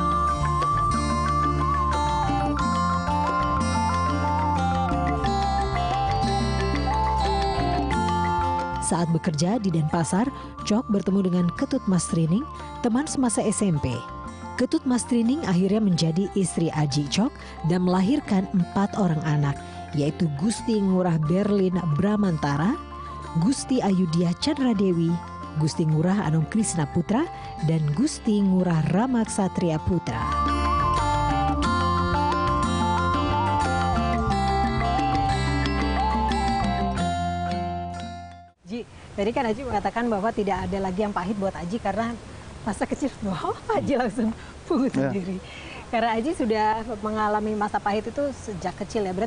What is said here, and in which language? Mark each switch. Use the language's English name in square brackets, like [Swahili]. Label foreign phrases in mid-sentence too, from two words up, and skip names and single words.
[Indonesian] Saat bekerja di Denpasar, Chok bertemu dengan Ketut Mastrining, teman semasa SMP. Ketut Mastrining akhirnya menjadi istri Aji Chok dan melahirkan 4 orang anak, yaitu Gusti Ngurah Berlin Bramantara, Gusti Ayudya Chandra Dewi, Gusti Ngurah Anom Krisna Putra, dan Gusti Ngurah Ramaksatria Putra. Tadi kan Aji mengatakan bahwa tidak ada lagi yang pahit buat Aji karena masa kecil bahwa Aji langsung pungut sendiri. Karena Aji sudah mengalami masa pahit itu sejak kecil ya.